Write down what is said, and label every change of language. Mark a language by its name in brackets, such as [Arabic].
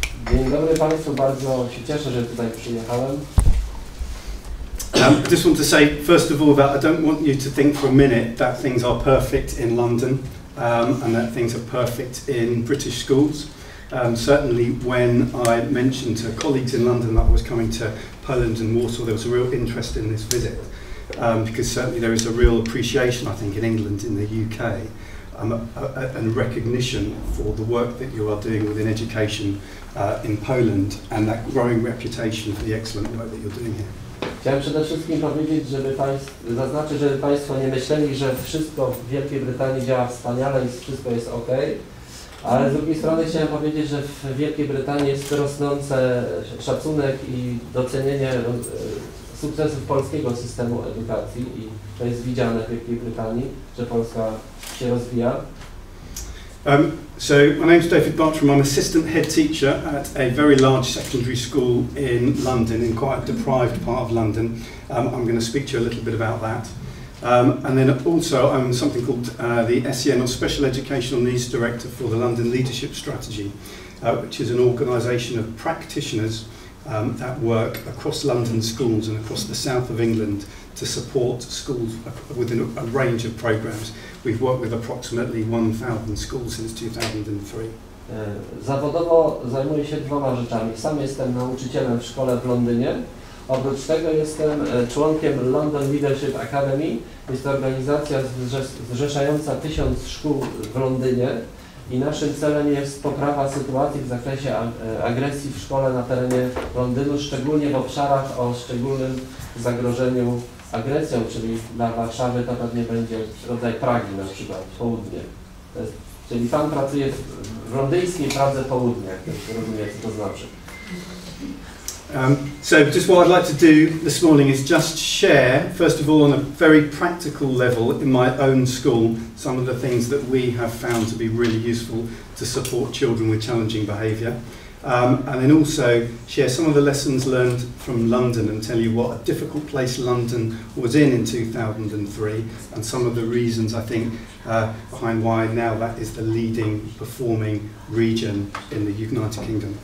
[Polish] Dzień dobry Państwu, bardzo się cieszę, że tutaj przyjechałem. [English] I just want to say, first of all, that I don't want you to think for a minute that things are perfect in London and that things are perfect in British schools. Certainly when I mentioned to colleagues in London that I was coming to Poland and Warsaw, there was a real interest in this visit because certainly there is a real appreciation, I think, in England, in the UK, and recognition for the work that you are doing within education in Poland and that growing reputation for the excellent work that you're doing here. [Polish] Chciałem przede wszystkim powiedzieć, zaznaczyć, żeby Państwo nie myśleli, że wszystko w Wielkiej Brytanii działa wspaniale i wszystko jest ok, ale z drugiej strony chciałem powiedzieć, że w Wielkiej Brytanii jest rosnący szacunek i docenienie sukcesów polskiego systemu edukacji i to jest widziane w Wielkiej Brytanii, że Polska się rozwija. [English] So my name's David Bartram. I'm assistant head teacher at a very large secondary school in London, in quite a deprived part of London. I'm going to speak to you a little bit about that. And then also I'm something called the SEN, or Special Educational Needs Director for the London Leadership Strategy, which is an organisation of practitioners that work across London schools and across the south of England to support schools within a range of programmes. We've worked with approximately 1,000 schools since 2003. [Polish] Zawodowo zajmuję się dwoma rzeczami. Sam jestem nauczycielem w szkole w Londynie. Oprócz tego jestem członkiem London Leadership Academy. Jest to organizacja zrzeszająca 1000 szkół w Londynie i naszym celem jest poprawa sytuacji w zakresie agresji w szkole na terenie Londynu, szczególnie w obszarach o szczególnym zagrożeniu agresją, czyli dla Warszawy to pewnie będzie rodzaj Pragi na przykład, południe. Czyli Pan pracuje w londyńskiej Pradze południa, jak ktoś rozumie, co to znaczy. [English] So just what I'd like to do this morning is just share, first of all on a very practical level in my own school, some of the things that we have found to be really useful to support children with challenging behaviour. And then also share some of the lessons learned from London and tell you what a difficult place London was in 2003 and some of the reasons I think behind why now that is the leading performing region in the United Kingdom.